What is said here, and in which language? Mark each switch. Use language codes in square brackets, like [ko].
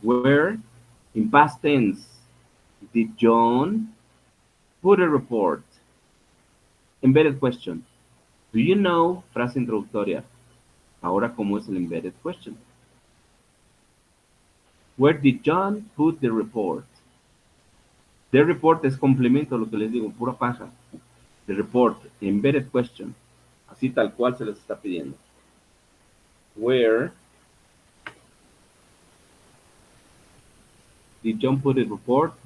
[en] Where, in past tense, did John put a report? Embedded question. Do you know? [es] Frase introductoria. Ahora, ¿cómo es el embedded question? [en] Where did John put the report? The report [es] es complemento a lo que les digo, pura paja. The report, embedded question. Así tal cual se les está pidiendo. [en] Where did John put the report?